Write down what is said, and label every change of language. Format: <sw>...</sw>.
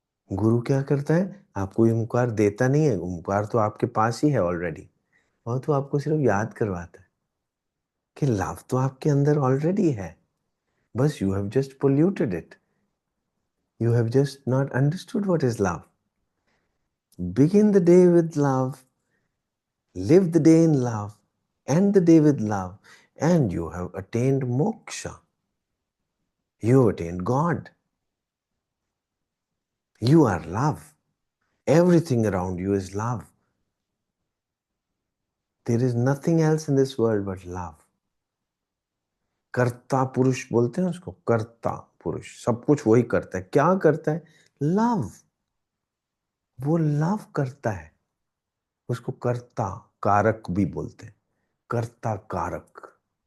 <hi>गुरु क्या करता है? आपको ओंकार देता नहीं है. ओंकार तो आपके पास ही है ऑलरेडी, और तो आपको सिर्फ याद करवाता है कि लव तो आपके अंदर ऑलरेडी है,</hi> <en>बस you have just polluted it. You have just not understood what is love. Begin the day with love, live the day in love, end the day with love, and you have attained moksha. You have attained God. You are love. Everything around you is love. There is nothing else in this world but love.</en> <hi>कर्ता पुरुष बोलते हैं उसको, कर्ता पुरुष. सब कुछ वही करता है. क्या करता है? लव. वो लव करता है. उसको कर्ता कारक भी बोलते हैं. कर्ता कारक.</hi>